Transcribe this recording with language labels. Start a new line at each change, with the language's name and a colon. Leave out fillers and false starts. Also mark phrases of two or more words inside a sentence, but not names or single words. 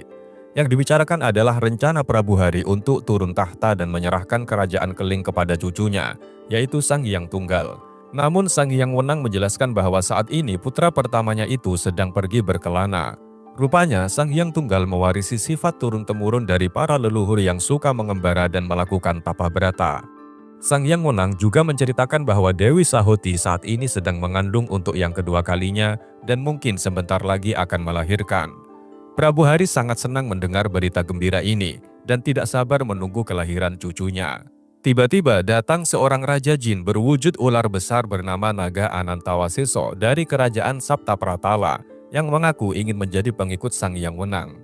Indonesian: Yang dibicarakan adalah rencana Prabu Hari untuk turun tahta dan menyerahkan kerajaan Keling kepada cucunya, yaitu Sang Hyang Tunggal. Namun Sang Hyang Wenang menjelaskan bahwa saat ini putra pertamanya itu sedang pergi berkelana. Rupanya Sang Hyang Tunggal mewarisi sifat turun-temurun dari para leluhur yang suka mengembara dan melakukan tapa brata. Sang Hyang Wenang juga menceritakan bahwa Dewi Sahoti saat ini sedang mengandung untuk yang kedua kalinya dan mungkin sebentar lagi akan melahirkan. Prabu Hari sangat senang mendengar berita gembira ini dan tidak sabar menunggu kelahiran cucunya. Tiba-tiba datang seorang Raja Jin berwujud ular besar bernama Naga Anantawaseso dari kerajaan Saptapratala yang mengaku ingin menjadi pengikut Sang Hyang Wenang.